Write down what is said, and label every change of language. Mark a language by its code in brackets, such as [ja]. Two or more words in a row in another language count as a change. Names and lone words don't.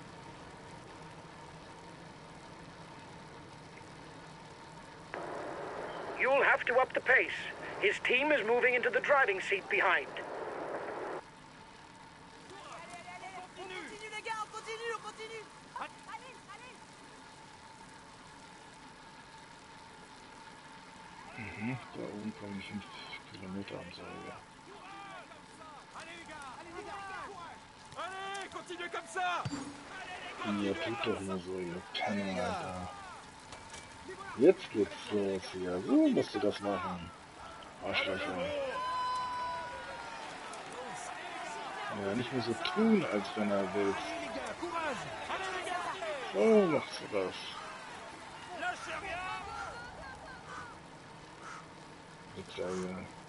[en] You'll have to up the pace. His team is moving into the driving seat behind. [fr] On continue les gars, on continue, on continue. Hop, allez, allez. [de] Da oben kommen die 5 Kilometer am Seil. [fr] Allez les gars, allez les gars. Allez, continuez comme ça. [de] Ihr tut doch nur so, ihr Penner, Alter. Jetzt geht's los hier. So musst du das machen. Arschlöcher. Ja, nicht mehr so tun, als wenn er will. So machst du das. Wichser hier.